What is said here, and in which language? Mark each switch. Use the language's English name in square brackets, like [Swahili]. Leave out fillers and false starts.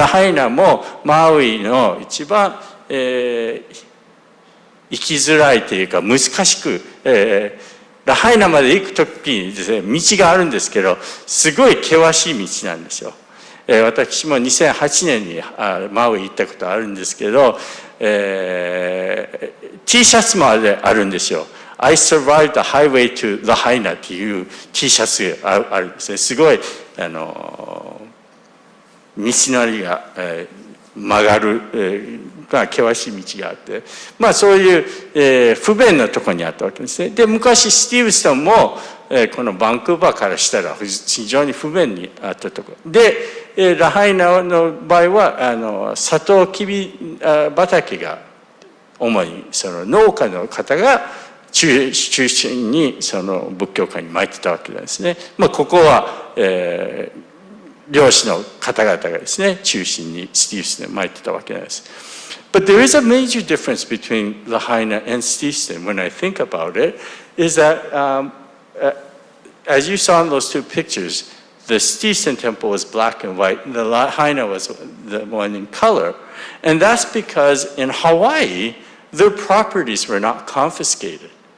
[Japanese] ラハイナもマウイの一番、生きづらいというか難しく、ラハイナまで行くときにですね、道があるんですけど、すごい険しい道なんですよ。私も2008年にマウイ行ったことあるんですけど、T シャツまであるんですよ。 [English] I survived the highway to Lahaina [Japanese] っていう T シャツがあるんですね。すごい、道のりが、曲がる、険しい道があって、そういう、不便なところにあったわけですね。で、昔スティーブストンも、このバンクーバーからしたら非常に不便にあったところ。で、ラハイナの場合は、サトウキビ畑が主にその農家の方が中心にその仏教界に巻いてたわけですね。ここは、漁師の方々がですね、中心にスティーブストンに巻いてたわけです。 [English] But there is a major difference between Lahaina and Steveston when I think about it, is that as you saw in those two pictures, the Steveston temple was black and white, and the Lahaina was the one in color. And that's because in Hawaii, their properties were not confiscated.